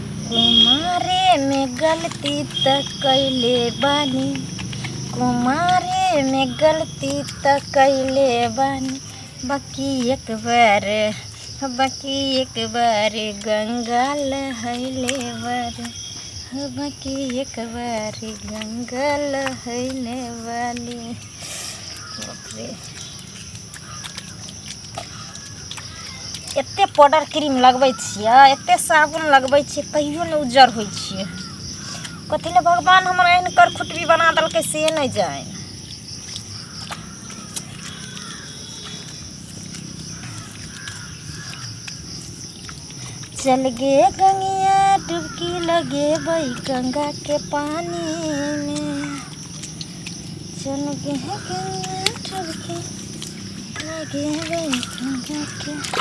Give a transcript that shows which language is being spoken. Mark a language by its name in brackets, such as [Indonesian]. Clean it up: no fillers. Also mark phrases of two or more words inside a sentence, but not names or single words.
[Maithili] कुमारे में गलती त कैले बानी, कुमारे में गलती त कैले बानी, बाकी एक बार गंगा लहैले बार, बाकी एक बार गंगा लहैले वाली। एते पाउडर क्रीम लगबै छियै, एते साबुन लगबै छियै, तैयो नहीं उज्जर होइ छियै। कथी ले भगवान हमर एहन करखुटबी बना देलकै से नहीं जाए। चल गे गंगिया डुबकी लगे बई गंगा के पानी में, चल गे गंगिया डुबकी लगे बई गंगा के